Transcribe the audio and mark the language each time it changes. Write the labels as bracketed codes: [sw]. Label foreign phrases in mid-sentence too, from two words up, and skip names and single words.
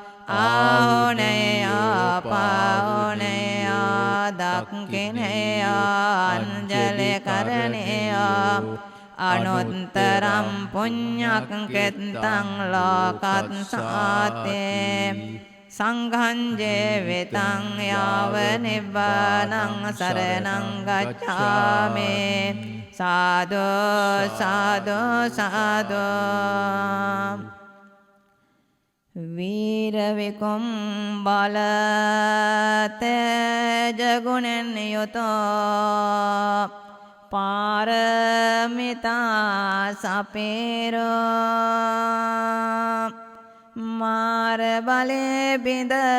[pi] ආහුනේයා පාහුනේයා දක්ඛිනේයා අංජලි කරණේයා අනුත්තරම් පුඤ්ඤක් කෙත්තං ලෝකත්සාතේ සංඝං ජීවිතං යාව නිබ්බානං සරණං ගච්ඡාමි සාදු සාදු සාදු [si] වීර විකුම් බල තේජ ගුණෙන් යුතෝ පාරමිතා සපේරෝ මාර බලේ බිඳ